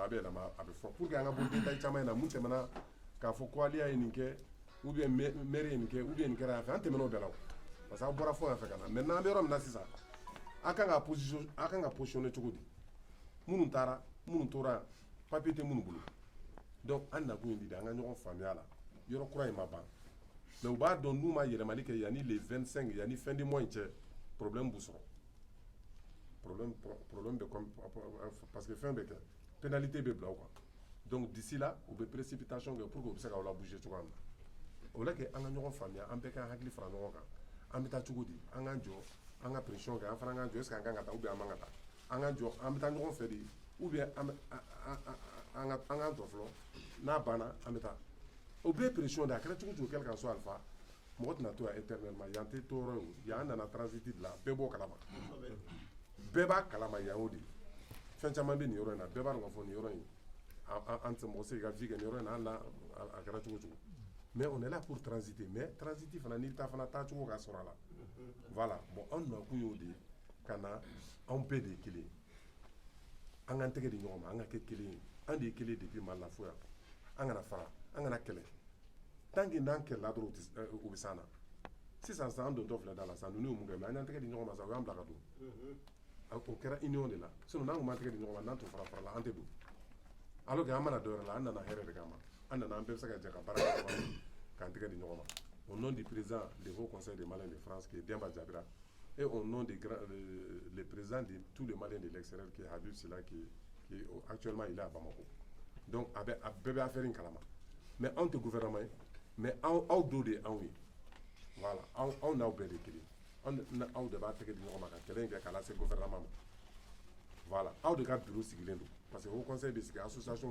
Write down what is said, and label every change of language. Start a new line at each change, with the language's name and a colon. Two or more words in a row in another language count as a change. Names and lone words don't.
Bambara: a bɛ yɛlɛma a bɛ fɔ
French: pour que
Bambara: an ka bɔ détail caman in na mun tɛmɛna k'a fɔ ko aliya ye nin kɛ
French: ou bien
Bambara: maire ye nin kɛ
French: ou bien
Bambara: nin kɛra yan fɛ an tɛmɛn'o bɛɛ la o
French: parce que
Bambara: aw bɔra fo yan fɛ ka na maintenant an bɛ yɔrɔ min na sisan a kan ka positionner cogo di minnu taara minnu tora yan papier tɛ minnu bolo donc an nakun ye nin de an ka ɲɔgɔn faamuya la yɔrɔ kura in ma ban mais u b'a dɔn n'u ma yɛlɛmali kɛ yanni le 25 yanni
French: fin du mois
Bambara: in cɛ problème b'u sɔrɔ problème bɛ
French: parce que
Bambara: fɛn bɛ kɛ pénalité bɛ bila o kan
French: donc d'ici là
Bambara: u bɛ précipitation kɛ
French: pour que
Bambara: u bɛ se k'aw la bouger cogoya min na o la kɛ an ka ɲɔgɔn faamuya an bɛɛ ka hakili fara ɲɔgɔn kan an bɛ taa cogo di an k'an jɔ an ka pression kɛ an fana k'an jɔ
French: est ce que
Bambara: an kan ka taa
French: ou bien
Bambara: an man ka taa an k'an jɔ an bɛ taa ɲɔgɔn fɛ de
French: ou bien
Bambara: an k'an jɔ fɔlɔ n'a banna an bɛ taa o bɛɛ ye pression de a kɛra cogo cogo
French: quel qu'en soit
Bambara: alpha mɔgɔ tɛna to yan éternellement yan tɛ to yɔrɔ ye o yan nana transit de la bɛɛ b'o kalama bɛɛ b'a kalama yan o de fɛn caman bɛ nin yɔrɔ in na bɛɛ b'a dɔn k'a fɔ nin yɔrɔ in an tɛ mɔgɔ se ka vie kɛ nin yɔrɔ in na hali n'a a kɛra cogo cogo
French: mais on est là pour transiter mais transiter
Bambara: fana n'i ta fana taa cogo ka sɔrɔ a la
French: voilà bon
Bambara: anw nakun y'o de ye ka na anw bɛɛ de ye kelen an k'an tɛgɛ di ɲɔgɔn ma an ka kɛ kelen ye an de ye kelen depuis Mali la fo yan an kana fara an kana kɛlɛ
French: tant que
Bambara: n'an kɛlɛla dɔrɔn u bɛ s'an na sisan an dontɔ filɛ da la sisan ninnu ye mun kɛ mais an y'an tɛgɛ di ɲɔgɔn ma sisan u y'an bila ka don o kɛra union de la sinon n'an tun m'an tɛgɛ di ɲɔgɔn ma n'an tun fara la an tɛ don
French: alors que
Bambara: an mana dɔ wɛrɛ la an nana hɛrɛ de kama an nana an bɛɛ bɛ se ka jɛ ka baara kɛ k'an tɛgɛ di ɲɔgɔn ma
French: au nom du président du Haut Conseil des Maliens de France qui est Demba Diabira et au nom du le président de tous les Maliens de l'extérieur qui est Habib Silla qui actuellement il est à Bamako
Bambara: donc a bɛɛ bɛ affaire in kalama mais anw tɛ gouvernement ye mais aw dɔ de ye anw ye voilà aw n'aw bɛɛ de kelen aw de b'a tɛgɛ di ɲɔgɔn ma ka kɛlɛ in kɛ k'a lase gouvernement ma voilà aw de ka bureau sigilen don
French: parce que
Bambara: Haut Conseil bɛ sigi association